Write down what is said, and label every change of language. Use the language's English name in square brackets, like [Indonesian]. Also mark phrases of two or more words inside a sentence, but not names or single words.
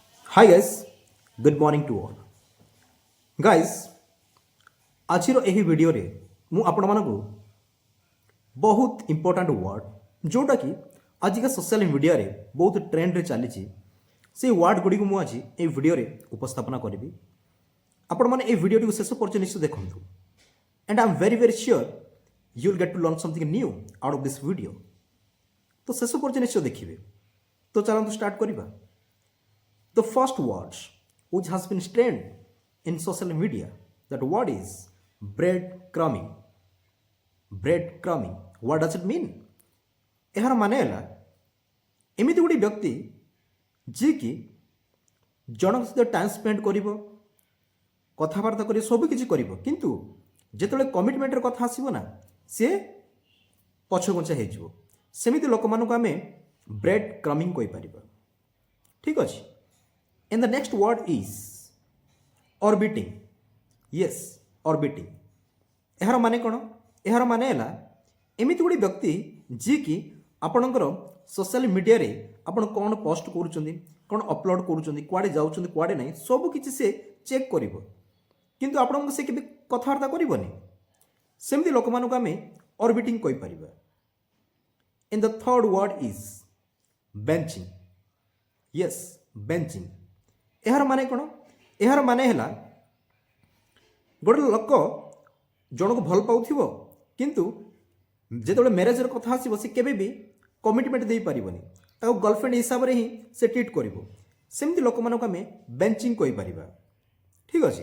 [English] Hi guys, good morning to all. Guys, [Odia] ଆଜିର ଏହି ଭିଡ଼ିଓରେ ମୁଁ ଆପଣମାନଙ୍କୁ ବହୁତ [English] important word [Odia] ଯେଉଁଟାକି ଆଜିକା [English] social mediaରେ [Odia] ବହୁତ ଟ୍ରେଣ୍ଡରେ ଚାଲିଛି ସେଇ ୱାର୍ଡ଼ ଗୁଡ଼ିକୁ ମୁଁ ଆଜି ଏହି ଭିଡ଼ିଓରେ ଉପସ୍ଥାପନା କରିବି। ଆପଣମାନେ ଏହି ଭିଡ଼ିଓଟିକୁ ଶେଷ ପର୍ଯ୍ୟନ୍ତ ନିଶ୍ଚୟ ଦେଖନ୍ତୁ [English] and I am very sure you will get to learn something new out of this video. [Odia] ତ ଶେଷ ପର୍ଯ୍ୟନ୍ତ ନିଶ୍ଚୟ ଦେଖିବେ। ତ ଚାଲନ୍ତୁ ଷ୍ଟାର୍ଟ କରିବା। [English] The first words which has been trend in social media, that word is breadcrumbing. Breadcrumbing. What does it mean? [Odia] ଏହାର ମାନେ ହେଲା ଏମିତି ଗୋଟେ ବ୍ୟକ୍ତି ଯିଏକି ଜଣଙ୍କ ସହିତ [English] time spend [Odia] କରିବ, କଥାବାର୍ତ୍ତା କରିବ, ସବୁକିଛି କରିବ, କିନ୍ତୁ ଯେତେବେଳେ କମିଟମେଣ୍ଟର କଥା ଆସିବ ନା ସେ ପଛଘୁଞ୍ଚା ହେଇଯିବ। ସେମିତି ଲୋକମାନଙ୍କୁ ଆମେ [English] bread crumbing [Odia] କହିପାରିବା। ଠିକ୍ ଅଛି। [English] And the next word is orbiting. Yes, orbiting. [Odia] ଏହାର ମାନେ କ'ଣ? ଏହାର ମାନେ ହେଲା ଏମିତି ଗୋଟେ ବ୍ୟକ୍ତି ଯିଏକି ଆପଣଙ୍କର [English] social mediaରେ [Odia] ଆପଣ କ'ଣ ପୋଷ୍ଟ କରୁଛନ୍ତି, କ'ଣ ଅପଲୋଡ଼ କରୁଛନ୍ତି, କୁଆଡ଼େ ଯାଉଛନ୍ତି, କୁଆଡ଼େ ନାହିଁ, ସବୁ କିଛି ସେ ଚେକ୍ କରିବ, କିନ୍ତୁ ଆପଣଙ୍କୁ ସେ କେବେ କଥାବାର୍ତ୍ତା କରିବନି। ସେମିତି ଲୋକମାନଙ୍କୁ ଆମେ ଅର୍ବିଟିଂ କହିପାରିବା। [English] And the third word is benching. Yes, benching. [Odia] ଏହାର ମାନେ କ'ଣ? ଏହାର ମାନେ ହେଲା ଗୋଟେ ଲୋକ ଜଣକୁ ଭଲ ପାଉଥିବ, କିନ୍ତୁ ଯେତେବେଳେ ମ୍ୟାରେଜର କଥା ଆସିବ ସେ କେବେ ବି କମିଟମେଣ୍ଟ ଦେଇପାରିବନି, ତାକୁ ଗର୍ଲଫ୍ରେଣ୍ଡ ହିସାବରେ ହିଁ ସେ ଟ୍ରିଟ୍ କରିବ। ସେମିତି ଲୋକମାନଙ୍କୁ ଆମେ ବେଞ୍ଚିଂ କହିପାରିବା। ଠିକ୍ ଅଛି।